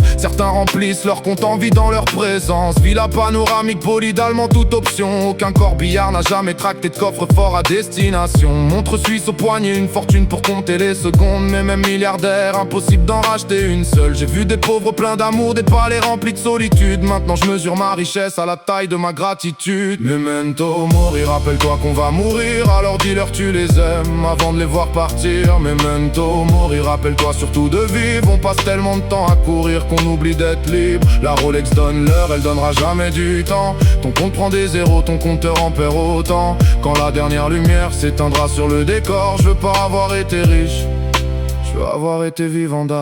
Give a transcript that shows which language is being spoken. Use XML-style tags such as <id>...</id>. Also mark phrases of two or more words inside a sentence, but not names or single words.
<fr>Certains remplissent leur compte en vie dans leur présence. Villa panoramique, d'allemand toute option. Aucun corbillard n'a jamais tracté de coffre-fort à destination. Montre suisse au poignet, une fortune pour compter les secondes. Mais même milliardaire, impossible d'en racheter une seule. J'ai vu des pauvres pleins d'amour, des palais remplis de solitude. Maintenant je mesure ma richesse à la taille de ma gratitude.</fr> <la>Memento mori,</la> <fr>rappelle-toi qu'on va mourir. Alors dis-leur tu les aimes avant de les voir partir.</fr> <la>Memento mori,</la> <fr>rappelle-toi surtout de vivre. On passe tellement de temps à courir qu'on oublie d'être libre. La Rolex donne l'heure, elle donnera jamais du temps. Ton compte prend des zéros, ton compteur en perd autant. Quand la dernière lumière s'éteindra sur le décor, je veux pas avoir été riche, je veux avoir été vivant d'art.</fr>